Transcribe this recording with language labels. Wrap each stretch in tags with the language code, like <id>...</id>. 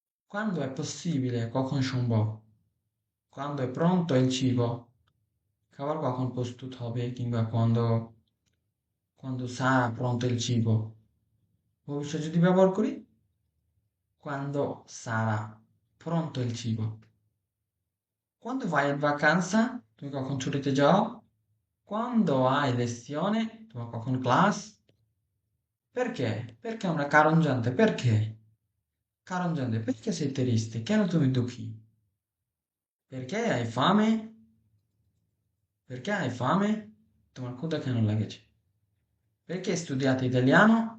<it>Quando è possibile?</it> <bn>কখন সম্ভব?</bn> <it>Quando è pronto il cibo?</it> <bn>খাবার কখন প্রস্তুত হবে কিংবা</bn> <it>quando sarà pronto il cibo?</it> <bn>ভবিষ্যৎ যদি ব্যবহার করি</bn> <it>quando sarà pronto il cibo? Quando vai in vacanza,</it> <bn>তুমি কখন ছুটিতে যাও?</bn> <it>Quando hai lezione,</it> <bn>তোমার কখন ক্লাস?</bn> <it>Perché? Perché è una</it> <bn>কারণ জানতে,</bn> <it>perché? কারণ জানতে, perché sei triste?</it> <bn>কেন তুমি দুঃখী?</bn> <it>Perché hai fame? Perché hai fame?</it> <bn>তোমার ক্ষুধা কেন লেগেছে?</bn> <it>Perché studiate italiano?</it>